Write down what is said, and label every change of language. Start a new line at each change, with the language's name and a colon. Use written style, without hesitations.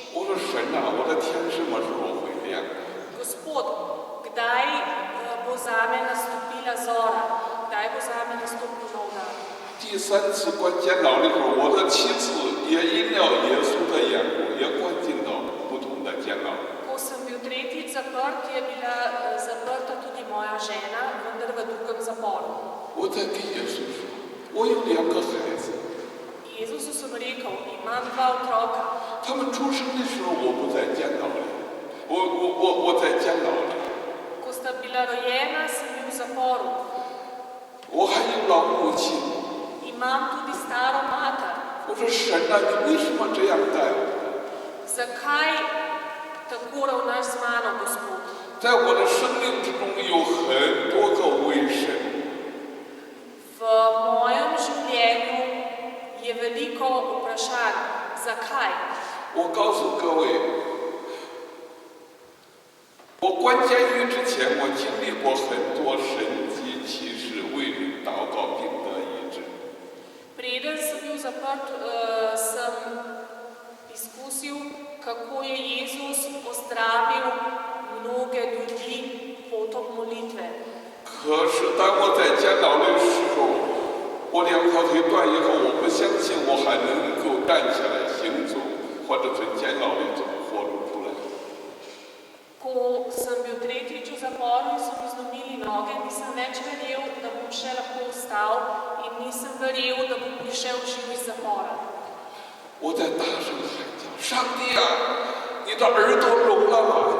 Chinese: 我说神啊，我的天什么时候会亮？
Slovenian: Gospod, kdaj bo zame nastopila zora? Kdaj bo zame nastopil nov dan?
Chinese: 第3次关监牢的时候，我的妻子也因了耶稣的缘故，也关进到不同的监牢。
Slovenian: Ko sem bil tretjič zaprt, je bila zaprta tudi moja žena, vendar v drugem zaporu.
Chinese: 我在跟耶稣说，我有2个孩子，
Slovenian: Jezusu sem rekel, imam 2 otroka.
Chinese: 他们出生的时候我不在监牢里，我在监牢里，
Slovenian: Ko sta bila rojena, sem bil v zaporu.
Chinese: 我还有老母亲。
Slovenian: Imam tudi staro mater.
Chinese: 我说神啊，你为什么这样待我？
Slovenian: Zakaj tako ravnaš z mano, Gospod?
Chinese: 在我的生命之中有很多个为什么。
Slovenian: V mojem življenju je veliko vprašanj. Zakaj?
Chinese: 我告诉各位，我关监狱之前，我经历过很多神迹奇事，为人祷告病得医治。
Slovenian: Preden sem bil zaprt, sem izkusil, kako je Jezus ozdravil mnoge ljudi potom molitve.
Chinese: 可是当我在监牢的时候，我2条腿腿断以后，我不相信我还能够站起来行走，或者从监牢里活出来。
Slovenian: Ko sem bil tretjič v zaporu in so mi zlomili noge, nisem več verjel, da bom še lahko vstal in nisem verjel, da bom prišel živ iz zapora.
Chinese: 我在大声喊叫：“上帝啊，你的耳朵聋了吗？